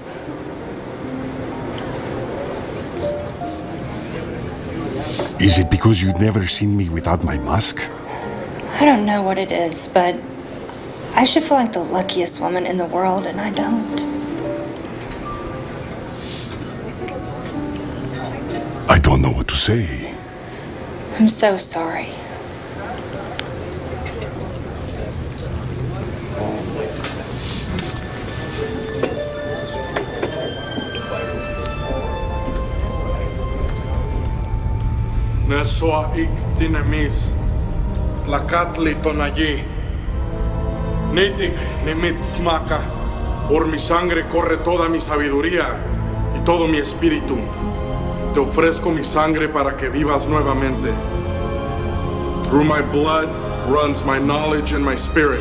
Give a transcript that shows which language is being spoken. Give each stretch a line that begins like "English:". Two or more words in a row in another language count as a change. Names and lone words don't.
English: Is it because you'd never seen me without my mask? I don't know what it is, but I should feel like the luckiest woman in the world, and I don't. I don't know what to say. I'm so sorry.
Nahuatl languages: Nesua iktinemis, tlacatli tonayi. Nitik nimitzmaca,
Spanish: por mi sangre corre toda mi sabiduría y todo mi espíritu. Te ofrezco mi sangre para que vivas nuevamente.
English: Through my blood runs my knowledge and my spirit.